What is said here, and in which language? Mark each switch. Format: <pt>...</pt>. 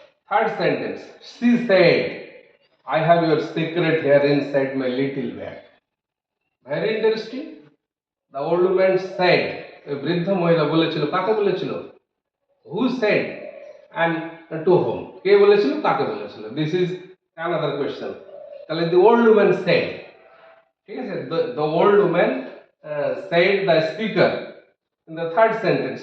<en>Third sentence, she said, I have your secret here inside my little bag. Very interesting. The old woman said,</en> <bn>ওই বৃদ্ধ মহিলা বলেছিল, কাকে বলেছিল?</bn> <en>Who said and to whom?</en> <bn>কে বলেছিল, কাকে বলেছিল?</bn> <en>This is another question. তাহলে the old woman said, ঠিক আছে, the old woman said the speaker in the third sentence.</en>